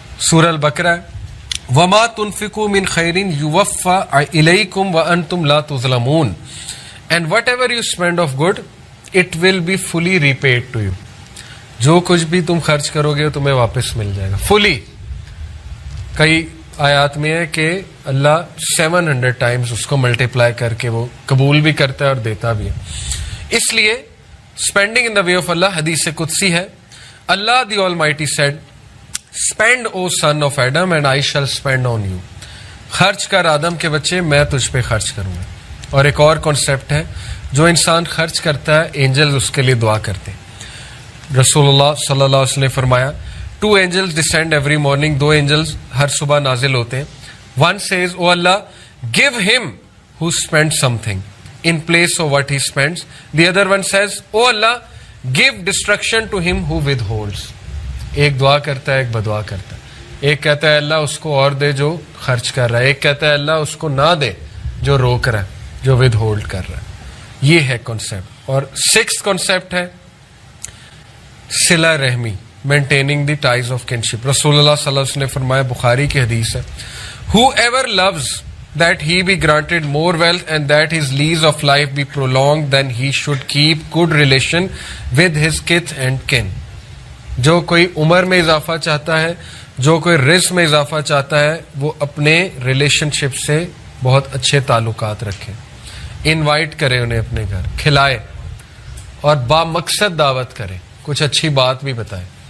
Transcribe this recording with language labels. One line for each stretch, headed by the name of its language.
English: سورہ البقرہ,
Arabic: وما تنفقوا من خیر یوفى الیکم وانتم لا تظلمون
English: and whatever you spend of good it will be fully repaid to you.
Urdu: جو کچھ بھی تم خرچ کرو گے تمہیں واپس مل جائے گا فلی. کئی آیات میں ہے کہ اللہ 700 ٹائمز اس کو ملٹیپلائی کر کے وہ قبول بھی کرتا ہے اور دیتا بھی ہے. اس لیے
English: spending in the way of
Urdu: اللہ حدیث قدسی ہے.
English: اللہ the almighty said spend O son of Adam and I shall spend on you.
Urdu: خرچ کر آدم کے بچے میں تجھ پہ خرچ کروں گا. اور ایک اور کانسیپٹ ہے جو انسان خرچ کرتا ہے اینجلز اس کے لیے دعا کرتے ہیں. رسول اللہ صلی اللہ علیہ وسلم نے فرمایا
English: 2 angels descend every morning. 2 angels
Urdu: ہر صبح نازل ہوتے ہیں.
English: One says, Oh Allah, give him who spends something in place of what he spends. The other one says, Oh Allah, give destruction to him who withholds.
Urdu: ایک دعا کرتا ہے ایک بدعا کرتا ہے. ایک کہتا ہے اللہ اس کو اور دے جو خرچ کر رہا ہے. ایک کہتا ہے اللہ اس کو نہ دے جو روک رہا ہے, جو ود ہولڈ کر رہا ہے. یہ ہے کانسیپٹ. اور 6th کانسیپٹ ہے صلہ رحمی,
English: maintaining the ties of kinship.
Urdu: رسول اللہ صلی اللہ علیہ وسلم نے فرمایا, بخاری کی حدیث ہے,
English: whoever loves that he be granted more wealth and that his lease of life be prolonged, then he should keep good relation with his kith and kin.
Urdu: جو کوئی عمر میں اضافہ چاہتا ہے, جو کوئی رزق میں اضافہ چاہتا ہے, وہ اپنے ریلیشن شپ سے بہت اچھے تعلقات رکھے, انوائٹ کرے انہیں اپنے گھر, کھلائے اور با مقصد دعوت کرے, کچھ اچھی بات بھی بتائے.